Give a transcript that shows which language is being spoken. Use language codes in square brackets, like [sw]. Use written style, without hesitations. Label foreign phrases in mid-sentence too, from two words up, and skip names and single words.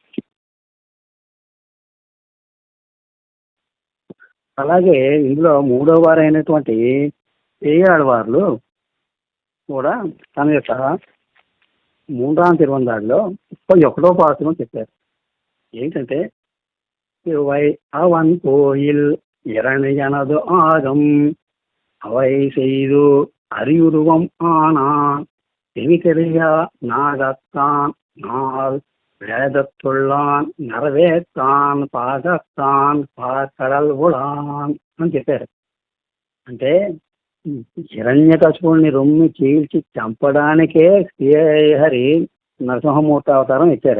[te] అలాగే ఇందులో 3వ వారైనటువంటి పేయాళ్ళవార్లు కూడా తన యొక్క 3వ తిరువందాడిలో 31వ పాసురం చెప్పారు. [ta] ఏంటంటే திருவை அவன் கோயில் இரணையனது ஆகம் அவை செய்து அறியுருவம் ஆனான் செவிகெளியா நாகத்தான் நாள் வேதத்துள்ளான் நரவேத்தான் பாகத்தான் பாற்கடல் உளான் [te] అని చెప్పారు. అంటే హిరణ్యకశిపుణ్ణి రొమ్మి చీల్చి చంపడానికే శ్రీహరి నరసింహమూర్తి అవతారం ఇచ్చారు.